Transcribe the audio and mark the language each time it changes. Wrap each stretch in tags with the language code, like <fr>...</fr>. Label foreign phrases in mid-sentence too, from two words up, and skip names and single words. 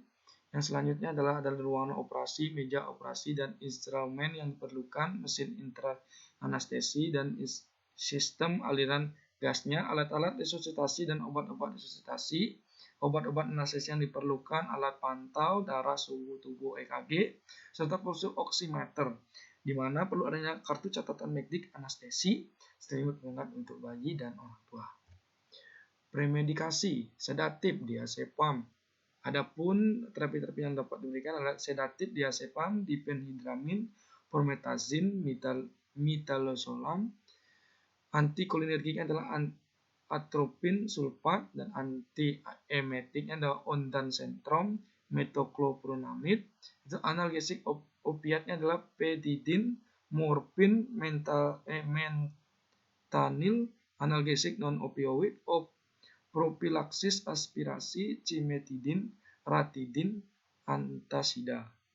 <id>Yang selanjutnya adalah ruangan operasi, meja operasi dan instrumen yang diperlukan, mesin intra-anestesi dan sistem aliran gasnya, alat-alat resusitasi dan obat-obat resusitasi, obat-obat anestesi yang diperlukan, alat pantau darah, suhu tubuh EKG, serta pulsa oximeter, di mana perlu adanya kartu catatan medik anestesi, selimut hangat untuk bayi dan orang tua. Premedikasi, sedatif, diazepam. Adapun terapi-terapi yang dapat diberikan adalah sedatif, diazepam, diphenhydramin, promethazine, metalosolam. Antikolinergiknya adalah atropin sulfat, dan antiemetiknya adalah ondansetron, metoclopramide. Itu analgesik opiatnya adalah petidin, morfin, fentanyl, analgesik non opioid, propilaksis aspirasi, cimetidin, ratidin, antasida.</id>